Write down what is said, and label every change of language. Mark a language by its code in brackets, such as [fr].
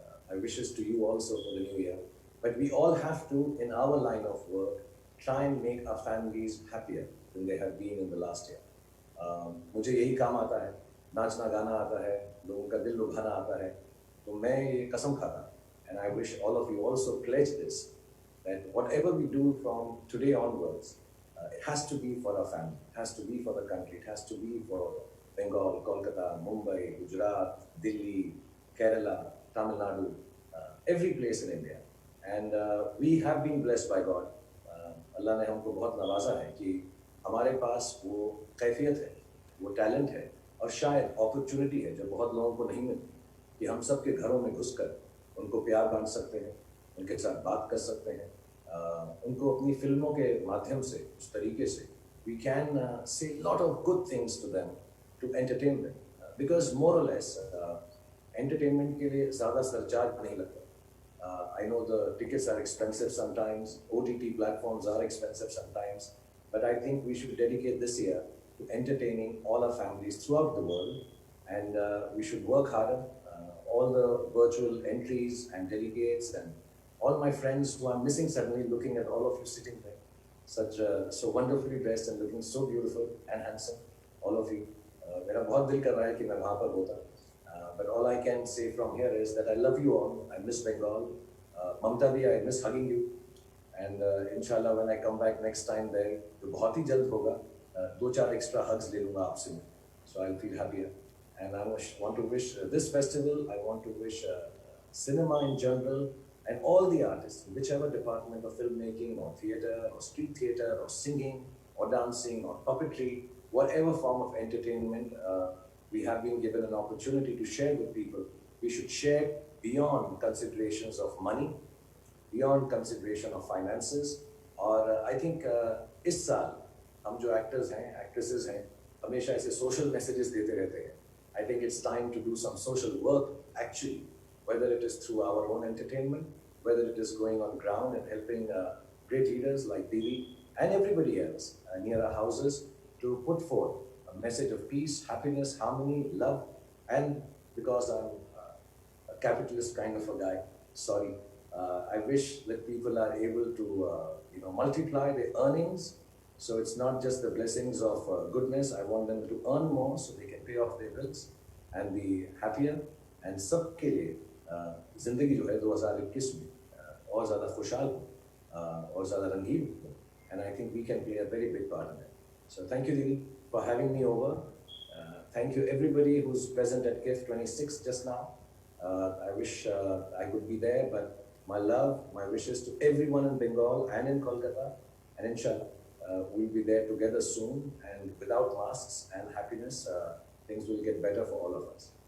[en] My wishes to you also for the new year. But we all have to, in our line of work, try and make our families happier than they have been in the last year. [hi] मुझे यही काम आता है, नाचना गाना आता है, लोगों का दिल लुभाना आता है, तो मैं ये कसम खाता. [en] And I wish all of you also pledge this, that whatever we do from today onwards, it has to be for our family, it has to be for the country, it has to be for Bengal, Kolkata, Mumbai, Gujarat, Delhi, Kerala, Tamil Nadu, every place in India. And we have been blessed by God. [hi] Allah ने हमको बहुत नवाजा है कि हमारे पास वो कैफियत है, वो टैलेंट है, और शायद अपॉर्चुनिटी है जो बहुत लोगों को नहीं मिलती, कि हम सबके घरों में घुसकर उनको प्यार बांट सकते हैं, उनके साथ बात कर सकते हैं, उनको अपनी फिल्मों के माध्यम से, उस तरीके से [en] we can say a lot of good things to them, to entertain them, because more or less [hi] entertainment के लिए ज़्यादा सरचार्ज नहीं लगता. [en] I know the tickets are expensive sometimes, OTT platforms are expensive sometimes, but I think we should dedicate this year to entertaining all our families throughout the world, and we should work harder. All the virtual entries and delegates and all my friends who I'm missing suddenly, looking at all of you sitting there, so wonderfully dressed and looking so beautiful and handsome, all of you, [hi] मेरा बहुत दिल कर रहा है कि मैं वहाँ पर होता. [en] But all I can say from here is that I love you all. I miss Bengal. Mamta di, I miss hugging you. And inshallah when I come back next time there, [hi] तो बहुत ही जल्द होगा. 2-4 [en] extra hugs [hi] ले लूँगा आपसे मैं. [en] So I'll feel happier. And I want to wish this festival, I want to wish cinema in general and all the artists, whichever department of filmmaking or theatre or street theatre or singing or dancing or puppetry, whatever form of entertainment we have been given an opportunity to share with people, we should share beyond considerations of money, beyond consideration of finances. [hi] और [en] I think [hi] इस साल हम जो actors हैं, actresses हैं, हमेशा ऐसे social messages देते रहते हैं. [en] I think it's time to do some social work actually, whether it is through our own entertainment, whether it is going on ground and helping great leaders like Dili and everybody else near our houses to put forth a message of peace, happiness, harmony, love. And because I'm a capitalist kind of a guy, sorry, I wish that people are able to multiply their earnings. So it's not just the blessings of goodness. I want them to earn more so they can pay off their bills and be happier. [hi] And सबके लिए जिंदगी जो है 2021 में और ज़्यादा खुशहाल हो और ज़्यादा रंगीन हो. [en] And I think we can play a very big part in it. So thank you, Dili, for having me over. Thank you everybody who's present at KIF 26 just now. I wish I could be there, but my love, my wishes to everyone in Bengal and in Kolkata, and inshallah we'll be there together soon, and without masks and happiness, things will get better for all of us.